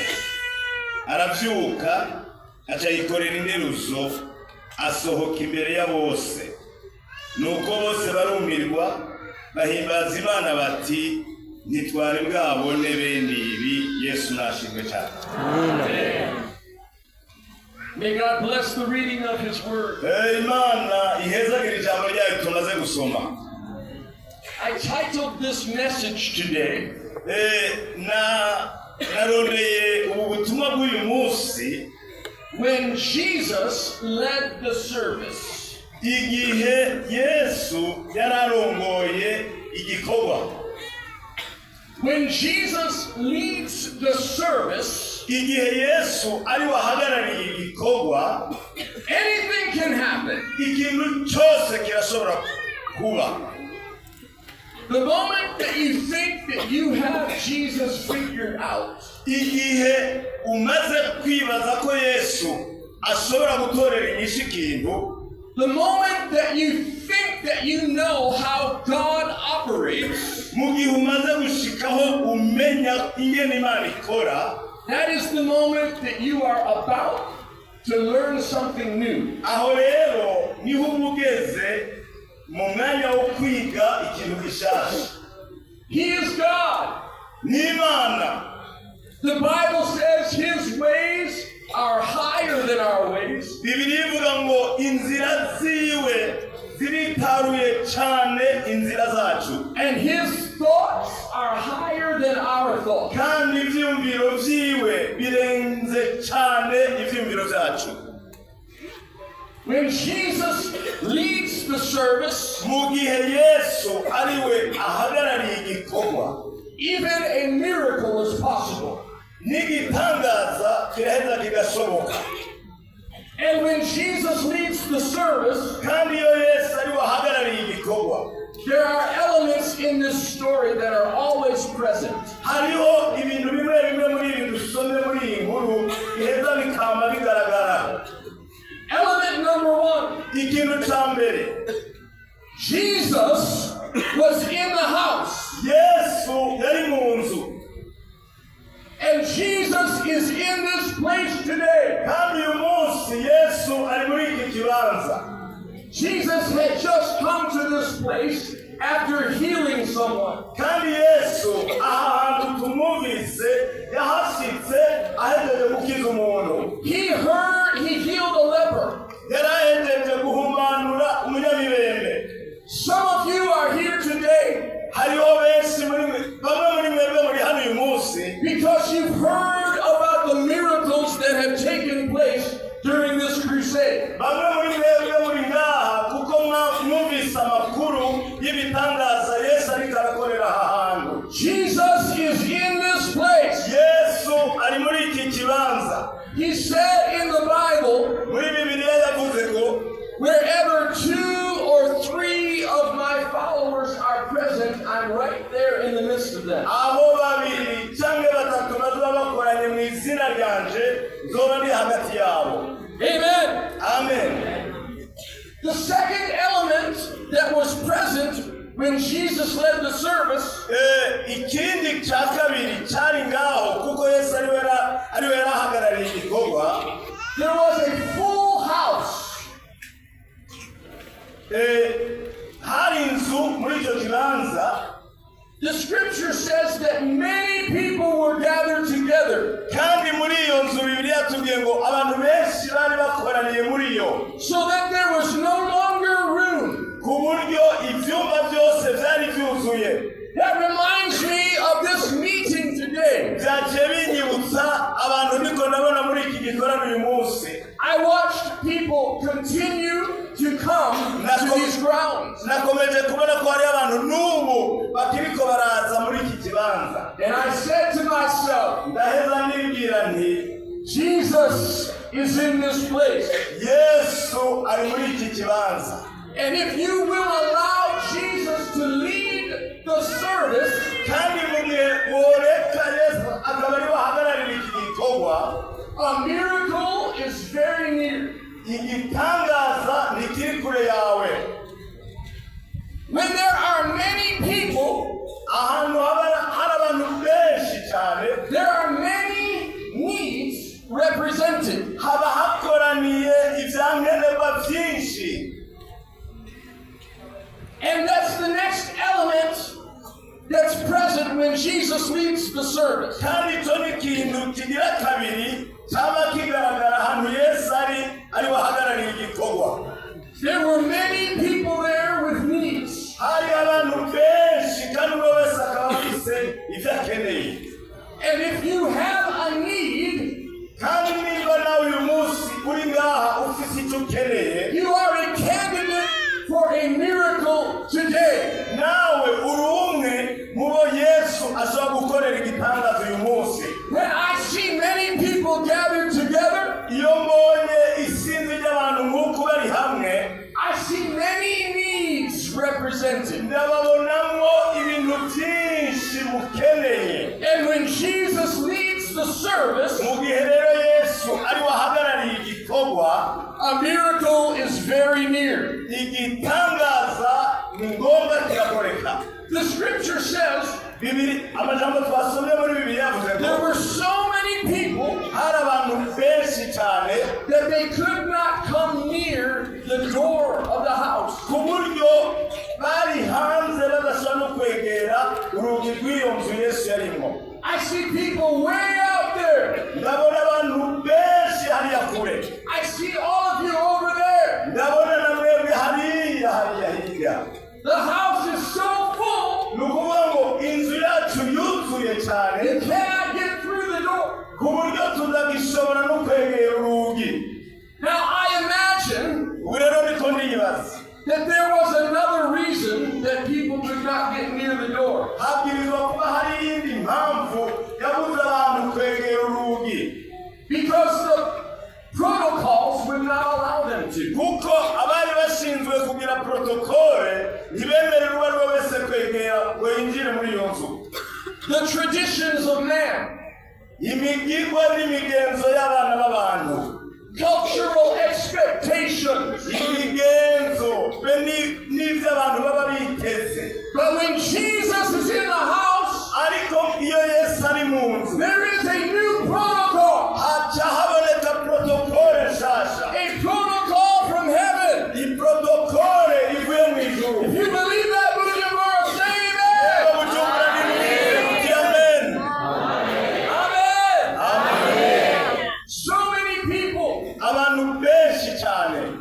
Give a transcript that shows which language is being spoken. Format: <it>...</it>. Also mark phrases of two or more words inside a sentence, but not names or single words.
<rn>Aravyuka, aca yikorera inderuzo, asohoka imbere ya bose. Nuko bose barumirwa, bahimbaza Imana bati, ntitwari bwabone bene ibi. Yesu nashimwe cyane. Amen.</rn> <en>May God bless the reading of His Word.</en> <rn>Imana ihezagire ijambo ryayo tumaze gusoma.</rn> <en>I titled this message today,</en> <rn>narondeye ubu butumwa bw'uyu munsi,</rn> <en>When Jesus Led the Service.</en> <rn>Igihe Yesu yararongoye igikorwa.</rn> <en>When Jesus leads the service,</en> <rn>Igihe Yesu ari wahagarariye igikorwa,</rn> <en>anything can happen.</en> <rn>ikintu cyose kirashobora kuba.</rn> <en>The moment that you think that you have Jesus figured out,</en> <rn>Igihe umaze kwibaza ko Yesu ashobora gutorera inyishu ikintu,</rn> <en>the moment that you think that you know how God operates,</en> <rn>mu gihe umaze gushikaho umenya ingene Imana ikora,</rn> <en>that is the moment that you are about to learn something new.</en> <rn>aho rero niho umugeze mu mwanya wo kwiga ikintu gishasha.</rn> <en>He is God.</en> <rn>Ni Imana.</rn> <en>The Bible says His ways are higher than our ways.</en> <rn>Bibiliya ivuga ngo inzira ziwe ziritaruye cyane inzira zacu,</rn> <en>And His thoughts are higher than our thoughts.</en> <rn>kandi ivyumviro vyiwe birenze cyane ivyumviro vyacu.</rn> <en>When Jesus leads the service,</en> <rn>Mu gihe Yesu ariwe ahagarariye igikorwa,</rn> <en>even a miracle is possible.</en> <rn>n'igitangaza kiraheza kigashoboka.</rn> <en>And when Jesus leads the service,</en> <rn>Kandi iyo Yesu ariwe ahagarariye igikorwa,</rn> <en>there are elements in this story that are always present.</en> <rn>hariho ibintu bimwe bimwe muri ibi dusomye muri iyi nkuru biheza bikama bigaragara.</rn> <en>Element number one,</en> <rn>Ikintu ca mbere,</rn> <en>Jesus was in the house.</en> <rn>Yesu yari mu nzu.</rn> <en>And Jesus is in this place today.</en> <rn>Kandi uyu munsi Yesu ari muri iki kibanza.</rn> <en>Jesus had just come to this place after healing someone.</en> <rn>Kandi Yesu ahantu tumuvise yahashitse ahejeje gukiza umuntu.</rn> <en>He healed a leper.</en> <rn>Yarahejeje guhumanura umunyamibembe.</rn> <en>Some of you are here today</en> <rn>hariho benshi bamwe muri mwebwe muri hano uyu munsi</rn> <en>because you've heard about the miracles that have taken place during this crusade.</en> <rn>Bamwe muri mwebwe muri ngaha kuko mwumvise amakuru y'ibitangaza Yesu ariko arakorera aha hantu.</rn> <en>Jesus is in this place.</en> <rn>Yesu ari muri iki kibanza.</rn> <en>He said in the Bible,</en> <rn>muri Bibiliya yavuze ko</rn> <en>wherever 2 or 3 of my followers are present, I'm right there in the midst of them.</en> <rn>Aho babiri cyangwa batatu bazoba bakoranye mu izina ryanje nzoba ndi hagati yabo. Amen. Amen.</rn> <en>The second element that was present when Jesus led the service,</en> <rn>ikindi cya kabiri cyari ngaho kuko Yesu ariwe yarahagarariye igikorwa,</rn> <en>there was a full house.</en> <rn>hari inzu muri icyo kibanza.</rn> <en>The scripture says that many people were gathered together.</en> <rn>Kandi muri iyo nzu Bibiliya tubwiye ngo abantu benshi bari bakoraniye muri iyo.</rn> <en>So that there was no longer room.</en> <rn>Ku buryo ibyumba byose byari byuzuye.</rn> <en>That reminds me of this meeting today.</en> <rn>Byaje binyibutsa abantu niko ndabona muri iki gikorano uyu munsi.</rn> <en>I watched people continue to come to these grounds.</en> <rn>Nakomeje kubona ko hari abantu n'ubu bakiriko baraza muri iki kibanza.</rn> <en>And I said to myself,</en> <rn>ndaheza nibwira nti</rn> <en>Jesus is in this place.</en> <rn>Yesu ari muri iki kibanza.</rn> <en>And if you will allow Jesus to lead the service,</en> <rn>kandi mu gihe woreka Yesu akaba ari wahagararira iki gikorwa,</rn> <en>a miracle is very near.</en> <rn>Igitangaza ni kiri kure yawe.</rn> <en>When there are many people,</en> <rn>ahantu hari abantu benshi cyane,</rn> <en>there are many needs represented.</en> <rn>haba hakoraniye ibyankenerwa byinshi.</rn> <en>And that's the next element that's present when Jesus leads the service.</en> <rn>Kandi icyo ni ikintu kigira kabiri cyaba kigaragara ahantu Yesu ari wahagarariye igikorwa.</rn> <en>There were many people there with needs.</en> <rn>hari abantu benshi kandi buri wese akaba afite ibyo akeneye.</rn> <en>And if you have a need,</en> <rn>kandi niba nawe uyu munsi uri ngaha ufite icyo ukeneye,</rn> <en>you are a candidate for a miracle today.</en> <rn>nawe uri umwe mu bo Yesu ashobora gukorera igitangaza uyu munsi.</rn> <en>When I see many people gathered together,</en> <rn>iyo mbonye isinzi ry'abantu nk'uko bari hamwe,</rn> <en>I see many needs represented.</en> <rn>ndababonamo ibintu byinshi mukeneye.</rn> <en>And when Jesus leads the service,</en> <rn>mu gihe rero Yesu ari wahagarariye igikorwa,</rn> <en>a miracle is very near.</en> <rn>igitangaza ni ngombwa kirakoreka.</rn> <en>The scripture says</en> <rn>amajambo twasomye muri Bibiliya yavuze ngo</rn> <en>there were so many people</en> <rn>hari abantu benshi cyane</rn> <en>that they could not come near the door of the house.</en> <rn>ku buryo bari hanze badashobora no kwegera urugi rw'iyo nzu Yesu yarimo.</rn> <en>I see people way out there.</en> <rn>ndabona abantu benshi hariya kure.</rn> <en>I see all of you over there.</en> <rn>ndabona na mwebwe hariya hirya.</rn> <en>The house is so full,</en> <rn>ni ukuvuga ngo inzu yacu yuzuye cyane</rn> <en>you cannot get through the door.</en> <rn>ku buryo tutagishobora no kwegera urugi.</rn> <en>Now I imagine</en> <rn>ubu rero niko ndibaza</rn> <en>that there was another reason that people could not get near the door.</en> <rn>habwirizwa kuba hari iyindi mpamvu yabuze abantu kwegera urugi.</rn> <en>Because the protocols would not allow them to.</en> <rn>kuko abari bashinzwe kugira protokole ntibemerera uwo ari we wese kwegera ngo yinjire muri iyo nzu.</rn> <en>The traditions of man,</en> <rn>imigirwa n'imigenzo y'abana b'abantu,</rn> <en>cultural expectations,</en> <rn>imigenzo be n'ibyo abantu baba biteze.</rn> <en>but when Jesus is in the house,</en> <rn>ariko iyo Yesu ari mu nzu</rn> <en>there is a new protocol.</en> <rn>haca haboneka protokole nshasha,</rn> <en>A protocol from heaven.</en> <rn>iprotokole ivuye mu ijuru.</rn> <en>If you believe that, Bujumbura, say amen.</en> <rn>Bujumbura ni mwiza, amen. Amen. Amen.</rn> <en>So many people.</en> <rn>Abantu benshi cyane.</rn>